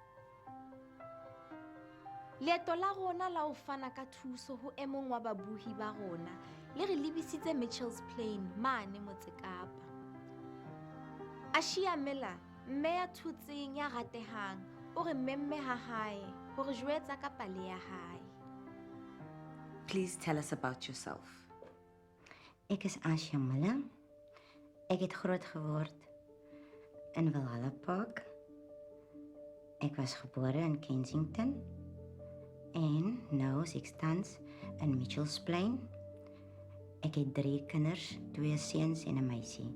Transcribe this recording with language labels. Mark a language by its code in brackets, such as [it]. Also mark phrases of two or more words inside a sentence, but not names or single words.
[st] Leeto la rona la ho fana ka thuso ho e mong wa babuhi ba rona le re lebisitse Mitchells Plain mane Motse Kapa. Aashiya Miller, mme ya thutseng ya ratehang, o re memme ha hae hore jwetsa ka pale ya hae. [en] Please tell us about yourself. [af] Ek is Aashiya Miller. Ek het groot geword in Valhalla Park. Ek was gebore in Kensington en nou is ek tans in Mitchells Plain. Ek het 3 kinders, 2 seuns en 'n meisie.